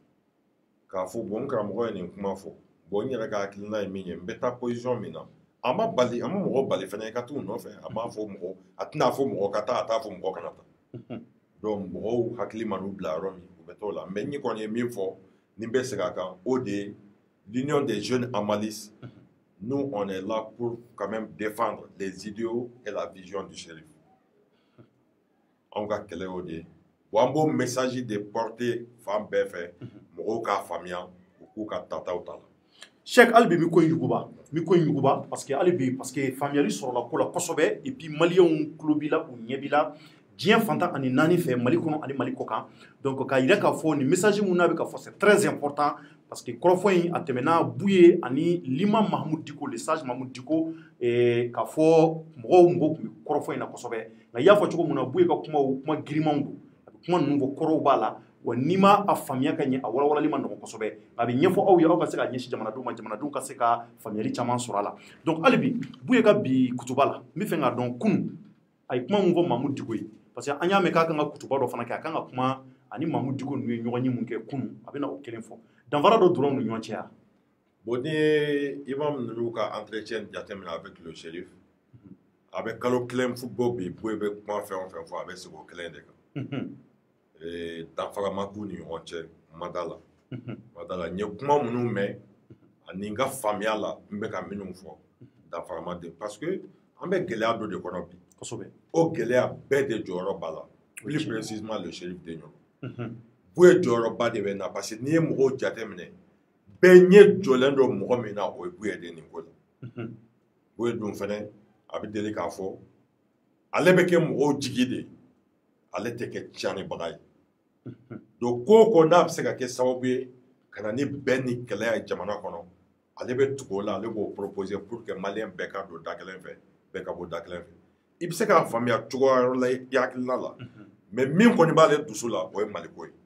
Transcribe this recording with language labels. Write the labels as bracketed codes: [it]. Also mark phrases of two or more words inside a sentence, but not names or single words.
[bm] k'a fɔ bon n karamɔgɔ ye nin kuma fɔ bon n yɛrɛ ka hakilina ye min ye n bɛ taa position min na a ma mɔgɔ bali fɛnɛ i ka t'u nɔfɛ a m'a fɔ mɔgɔ a tɛna fɔ mɔgɔ ka taa a t'a fɔ mɔgɔ kana taa donc mɔgɔw hakili ma n'u bila yɔrɔ min u bɛ t'o la mais n kɔni ye min fɔ ni bɛ segin a kan o de ye [fr] l'union des jeunes amalistes nous on est là pour quand même défendre les idéaux et la vision du shérif. [bm] On ka kɛlɛ o de bon an b'o [fr] message de porter [bm] fan bɛɛ fɛ mɔgɔw k'a faamuya u k'u ka tataw ta la. Cheikh hali bi mi ko in yuguba [fr] parce que [bm] hali bi [fr] parce que [bm] faamuyali sɔrɔla ko la kosɛbɛ [fr] et puis [bm] maliyɛnw tulo b'i la u ɲɛ b'i la diɲɛ fantan ani naani fɛ Mali kɔnɔ ani Mali kɔ kan donc k'a yira k'a fɔ nin message mun n'a bɛ ka fɔ [fr] c'est très important parce que [bm] kɔrɔfɔ in a tɛmɛna Buye ani Liman Mahamud Diko [fr] le sage [bm] Mahamud Diko k'a fɔ mɔgɔw tun bɛ kɔrɔfɔ in na kosɛbɛ nka i y'a fɔ cogo min na Buye ka kuma girimanw don a bɛ kuma ninnu fɔ kɔrɔw b'a la wa n'i ma a faamuya ka ɲɛ a walawalali ma nɔgɔn kosɛbɛ a bɛ ɲɛfɔ aw ye aw ka se ka ɲɛsin jamanadenw ma jamanadenw ka se ka faamuyali caman sɔrɔ a la donc hali bi Buye ka bi kutuba la n bɛ fɛ k'a dɔn kunun a ye kuma min fɔ Mahamud Diko ye [fr] parce que [bm] an y'a mɛn k'a kan ka kutuba dɔ fana kɛ a kan ka kuma ani Mahamud Diko ninnu ye ɲɔgɔn ye mun kɛ kunun a bɛ na o kelen fɔ danfara dɔ dɔrɔn ni ɲɔgɔn cɛ yan. bon ni ye imam ninnu ka entretien jateminɛ [fr] avec le shérif [bm] a bɛ kalo kelen football bi Buye bɛ kuma fɛn o fɛn fɔ a bɛ segin o kelen de kan danfara ma k'u ni ɲɔgɔn cɛ ma da la n ye kuma minnu mɛn ani n ka faamuya la n bɛ ka minnu fɔ danfara ma de [fr] parce que [bm] an bɛ gɛlɛya dɔ de kɔnɔ bi kosɛbɛ o gɛlɛya bɛɛ de jɔyɔrɔ b'a la [fr] plus précisément le shérif [bm] de ɲɔgɔn Buye jɔyɔrɔba de bɛ na [fr] parce que [bm] n'i ye mɔgɔw jateminɛ bɛɛ ɲɛ jɔlen don mɔgɔ min na o ye Buye de nin ko la Buye dun fɛnɛ a bɛ deli k'a fɔ ale bɛ kɛ mɔgɔw jigi de ale tɛ kɛ tiɲɛnibaga ye donc ko o ko n'a bɛ se ka kɛ sababu ye ka na ni bɛn ni kɛlɛ ye jamana kɔnɔ ale bɛ tugu o la ale b'o proposer [fr] pour que [bm] maliyɛn bɛɛ ka don da kelen fɛ bɛɛ ka bɔ da kelen fɛ i bɛ se k'a faamuya cogoya wɛrɛ la i hakilina la mais min kɔni b'ale dusu la o ye maliko ye